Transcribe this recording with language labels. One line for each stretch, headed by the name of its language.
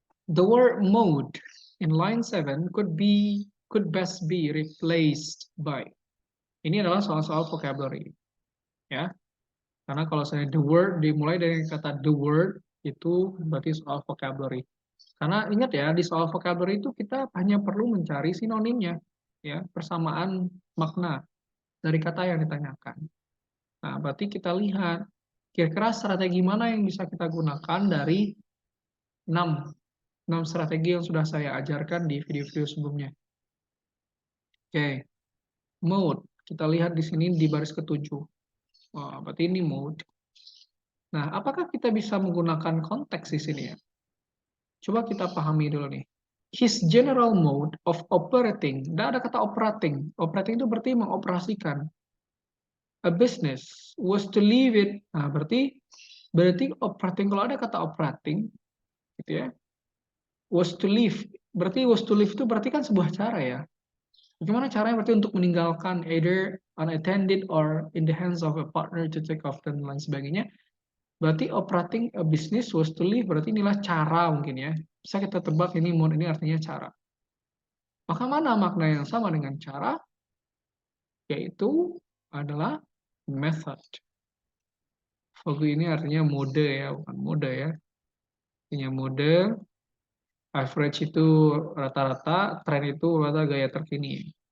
English: The word mode in line 7 could best be replaced by.
Indonesian: Ini adalah soal-soal vocabulary, ya. Karena kalau saya the word dimulai dari kata the word itu berarti soal vocabulary. Karena ingat ya, di soal vocabulary itu kita hanya perlu mencari sinonimnya, ya, persamaan makna dari kata yang ditanyakan. Nah, berarti kita lihat kira-kira strategi mana yang bisa kita gunakan dari 6 strategi yang sudah saya ajarkan di video-video sebelumnya. Oke, mode. Kita lihat di sini di baris ke-7. Wah, berarti ini mode. Nah, apakah kita bisa menggunakan konteks di sini ya? Coba kita pahami dulu nih.
English: His general mode of operating.
Indonesian: Tidak ada kata operating. Operating itu berarti mengoperasikan. A business was to leave it. Nah, berarti operating, kalau ada kata operating, gitu ya, was to leave. Berarti was to leave itu berarti kan sebuah cara ya. Bagaimana caranya? Berarti untuk meninggalkan, either unattended or in the hands of a partner to take off dan lain sebagainya. Berarti operating a business was to leave, berarti inilah cara mungkin ya. Bisa kita tebak ini mode ini artinya cara. Maka mana makna yang sama dengan cara? Yaitu adalah method. Vogue ini artinya mode ya, bukan mode ya. Artinya mode, average itu rata-rata, tren itu rata gaya terkini.